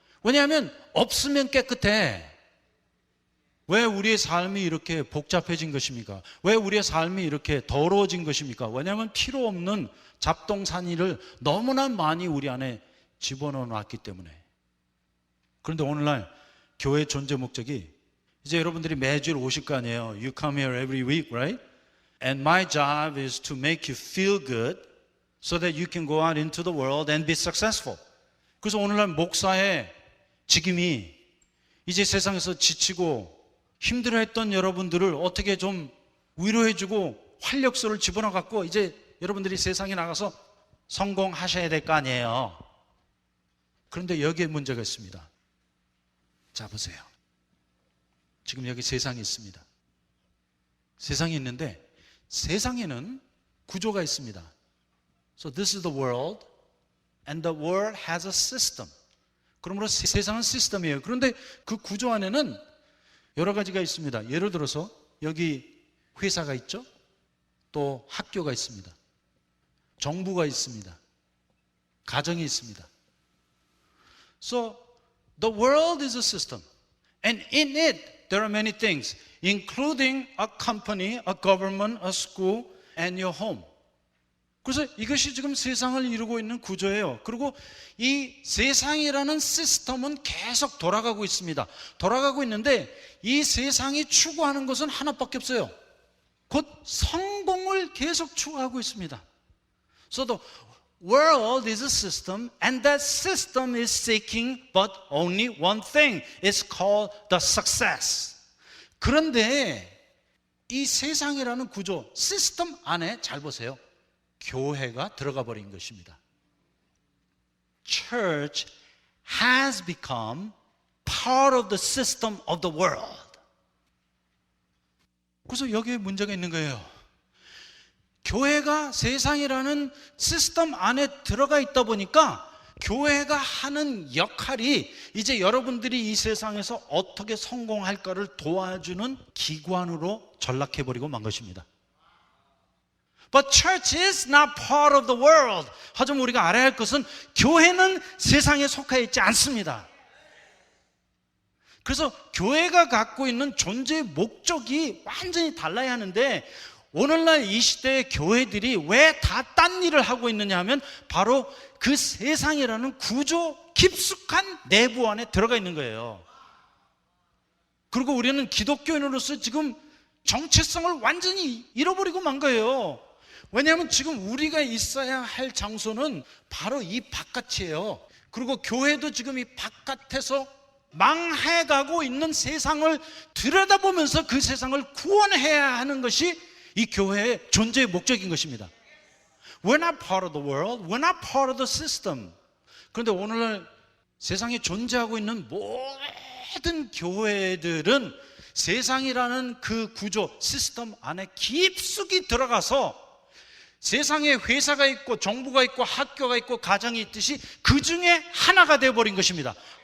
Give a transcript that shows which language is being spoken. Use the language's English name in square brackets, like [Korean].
[Korean] 왜냐하면 없으면 깨끗해. 왜 우리의 삶이 이렇게 복잡해진 것입니까? 왜 우리의 삶이 이렇게 더러워진 것입니까? 왜냐하면 필요 없는 잡동사니를 너무나 많이 우리 안에 집어넣어 놨기 때문에. 그런데 오늘날 교회의 존재 목적이 이제 여러분들이 매주일 오실 거 아니에요. [English] You come here every week, right? And my job is to make you feel good so that you can go out into the world and be successful. [Korean] 그래서 오늘날 목사의 직임이 이제 세상에서 지치고 힘들어했던 여러분들을 어떻게 좀 위로해주고 활력소를 집어넣어 갖고 이제 여러분들이 세상에 나가서 성공하셔야 될 거 아니에요. 그런데 여기에 문제가 있습니다. 자, 보세요. 지금 여기 세상이 있습니다. 세상이 있는데 세상에는 구조가 있습니다. [English] So this is the world and the world has a system. [Korean] 그러므로 세상은 시스템이에요. 그런데 그 구조 안에는 여러 가지가 있습니다. 예를 들어서 여기 회사가 있죠. 또 학교가 있습니다. 정부가 있습니다. 가정이 있습니다. [English] So the world is a system. And in it there are many things, including a company, a government, a school, and your home. [Korean] 그래서 이것이 지금 세상을 이루고 있는 구조예요. 그리고 이 세상이라는 시스템은 계속 돌아가고 있습니다. 돌아가고 있는데 이 세상이 추구하는 것은 하나밖에 없어요. 곧 성공을 계속 추구하고 있습니다. [English] So the world is a system and that system is seeking but only one thing. It's called the success. [Korean] 그런데 이 세상이라는 구조, 시스템 안에 잘 보세요. 교회가 들어가 버린 것입니다. [English] Church has become part of the system of the world. [Korean] 그래서 여기에 문제가 있는 거예요. 교회가 세상이라는 시스템 안에 들어가 있다 보니까 교회가 하는 역할이 이제 여러분들이 이 세상에서 어떻게 성공할까를 도와주는 기관으로 전락해버리고 만 것입니다. [English] But church is not part of the world. [Korean] 하지만 우리가 알아야 할 것은 교회는 세상에 속해 있지 않습니다. 그래서 교회가 갖고 있는 존재의 목적이 완전히 달라야 하는데 오늘날 이 시대의 교회들이 왜 다 딴 일을 하고 있느냐 하면 바로 그 세상이라는 구조 깊숙한 내부 안에 들어가 있는 거예요. 그리고 우리는 기독교인으로서 지금 정체성을 완전히 잃어버리고 만 거예요. 왜냐하면 지금 우리가 있어야 할 장소는 바로 이 바깥이에요. 그리고 교회도 지금 이 바깥에서 망해가고 있는 세상을 들여다보면서 그 세상을 구원해야 하는 것이 이 교회의 존재의 목적인 것입니다. [English] We're not part of the world. We're not part of the system. [Korean] 그런데 오늘날 세상에 존재하고 있는 모든 교회들은 세상이라는 그 구조, 시스템 안에 깊숙이 들어가서 세상에 회사가 있고 정부가 있고 학교가 있고 가정이 있듯이 그 중에 하나가 되어버린 것입니다.